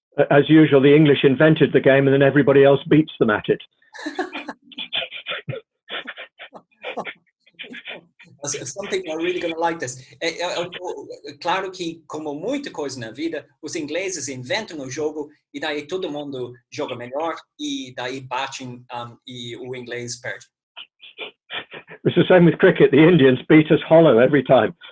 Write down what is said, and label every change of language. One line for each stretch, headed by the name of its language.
English: As usual, the English invented the game and then everybody else beats them at it. Some people are really going to like this.
Portuguese: Claro que, como muita coisa na vida, os ingleses inventam o jogo e daí todo mundo joga melhor e daí batem e o inglês perde.
English: It's the same with cricket. The Indians beat us hollow every time.